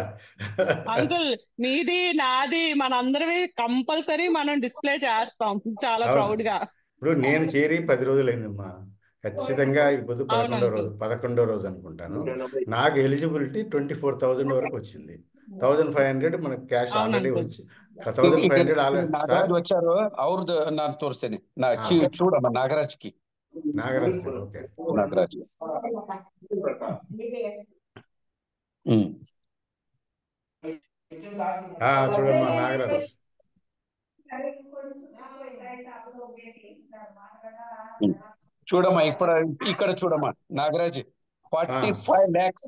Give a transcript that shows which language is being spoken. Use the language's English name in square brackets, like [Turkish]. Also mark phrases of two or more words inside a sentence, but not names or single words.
[Telugu] అంకుల్, మీది నాది మనందరివి కంపల్సరీ మనం డిస్ప్లే చేస్తాం చాలా ప్రౌడ్ గా. ఇప్పుడు నేను చేరి 10 రోజులైందమ్మా. ఖచ్చితంగా ఇప్పుడు 11వ రోజు అనుకుంటాను. నాకు ఎలిజిబిలిటీ 24,000 వరకు వచ్చింది. 1,500 మనకు [English] cash already [Telugu] వచ్చి 1,500 ఆల్రెడీ వచ్చారు. [Kannada] ಅವ್ರದ್ದು ನಾನು ತೋರಿಸ್ತೇನೆ. [Telugu] చూడమ్మ నాగరాజ్కి. నాగరాజ్ ఓకే. నాగరాజ్ చూడమ్మా నాగరాజ్. చూడమ్మా ఇక్కడ చూడమ్మా నాగరాజ్ 45 lakhs.